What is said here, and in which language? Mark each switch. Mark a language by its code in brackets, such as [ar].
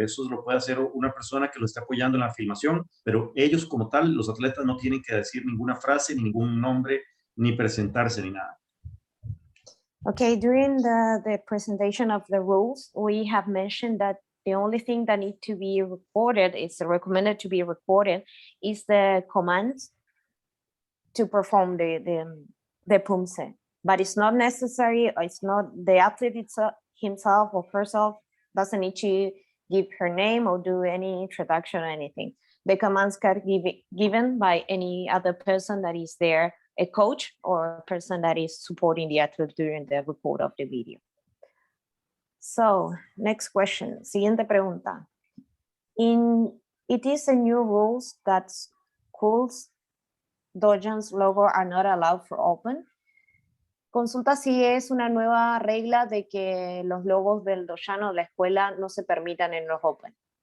[es] Eso lo puede hacer una persona que lo está apoyando en la filmación, pero ellos como tal, los atletas no tienen que decir ninguna frase, ningún nombre, ni presentarse, ni nada. [en] Okay, during the presentation of the rules, we have mentioned that the only thing that needs to be recorded, is recommended to be recorded, is the commands to perform the Poomsae. But it's not necessary, or it's not the athlete himself or herself doesn't need to give her name or do any introduction or anything. The commands can be given by any other person that is there, a coach or a person that is supporting the athlete during the record of the video. So, next question, [es] siguiente pregunta. [en] It is a new rules that schools, dojans logo are not allowed for open. [es] Consulta si es una nueva regla de que los logos del dojan o la escuela no se permitan en los open.